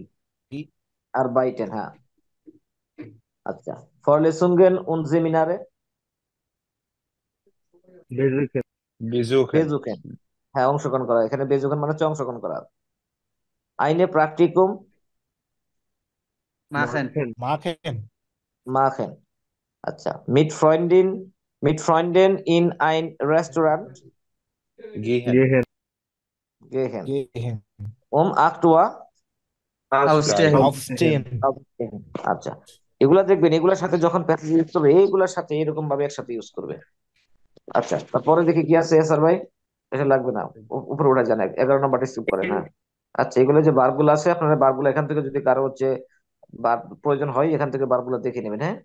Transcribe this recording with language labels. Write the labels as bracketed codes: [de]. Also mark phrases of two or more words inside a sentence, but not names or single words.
[de] arbeiten, [bn] হ্যাঁ। আচ্ছা, [de] Vorlesungen und Seminare, [bn] বেজুকেন। বেজুকেন। বেজুকেন, হ্যাঁ অংশগ্রহণ করা, এখানে বেজুকেন মানে হচ্ছে অংশগ্রহণ করা। [de] ein Praktikum [bn] মাখেন, মাখেন। মাখেন, [de] machen। আচ্ছা, mit Freunden in ein Restaurant [bn] গিহেন। গেহেন। gehen, গেহেন, 8 Uhr আউস্টেন। রাইট। আউফস্টেন। aufstehen। আচ্ছা, এগুলা দেখবেন, এগুলোর সাথে যখন [en] passage use [bn] করবে এইগুলোর সাথে এরকম ভাবে একসাথে ইউজ করবে। আচ্ছা, তারপরে দেখি কি আছে স্যার ভাই, এটা লাগবে না, উপরে উঠে যান, 11 নম্বরটা স্কিপ করেন, হ্যাঁ। আচ্ছা, এগুলো যে বারগুলো আছে, আপনারা বারগুলো এখান থেকে যদি কারো হচ্ছে বার প্রয়োজন হয় এখান থেকে বারগুলো দেখে নেবেন, হ্যাঁ।